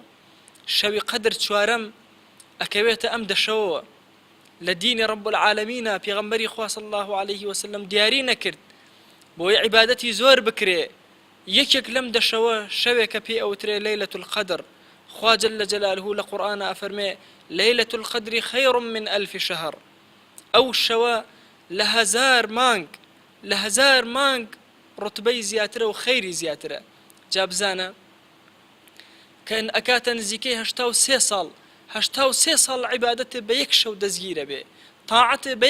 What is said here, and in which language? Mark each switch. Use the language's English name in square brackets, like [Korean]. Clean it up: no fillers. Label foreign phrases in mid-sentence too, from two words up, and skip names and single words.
[Central Kurdish] شەوی قەدر چوارەم ئەکەوێتە ئەم دەشەوەوە. لە دینی [Arabic] رب العالمینە [Central Kurdish] پێغەمبەری خوا [Arabic] صلی الله عليه وسلم [Central Kurdish] دیاری نەکرد بۆی عیبادەتی زۆر بکرێ. یەکێک لەم دەشەوە شەوێکە پێی ئەوترێ [Arabic] لەیلەة القەدر. [Central Kurdish] خوا [Arabic] جەل جەلالهو [Central Kurdish] لە قورئانە ئەفەرمێ [Arabic] لەیلەة القەدر خەیر من ألف شهر. [Central Kurdish] ئەو شەوە لە هەزار مانگ ڕوتبەی زیاترە و خەیری زیاترە. جا بزانە کە ئەکاتە نزیکەی 83 ساڵ هەشتا ساڵ عیبادەتە بە یەک شەو دەستگیرە بێ تاعەتە بە